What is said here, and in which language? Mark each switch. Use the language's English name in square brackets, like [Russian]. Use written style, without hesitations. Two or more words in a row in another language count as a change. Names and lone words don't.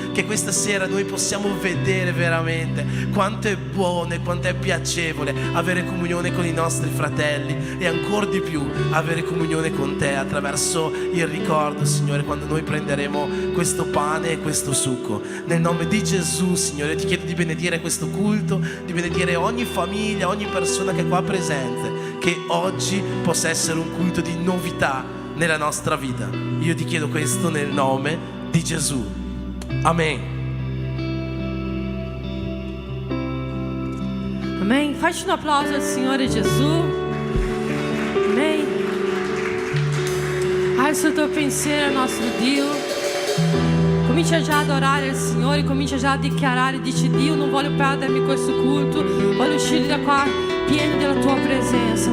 [Italian] Che questa sera noi possiamo vedere veramente quanto è buono e quanto è piacevole avere comunione con i nostri fratelli, e ancora di più avere comunione con te attraverso il ricordo, Signore, quando noi prenderemo questo pane e questo succo. Nel nome di Gesù, Signore, ti chiedo di benedire questo culto, di benedire ogni famiglia, ogni persona che è qua presente, che oggi possa essere un culto di novità nella nostra vita. Io ti chiedo questo nel nome di Gesù. Amen. [Portuguese] Amém. Faz um aplauso ao [Italian] Signore Gesù. [Portuguese] Amém. [Italian] Alza il tuo pensiero al nostro Dio. Comincia già ad adorare il Signore, comincia già a dichiarare, dici: Dio, non voglio perdermi questo culto, voglio uscire da qua pieno della tua presenza.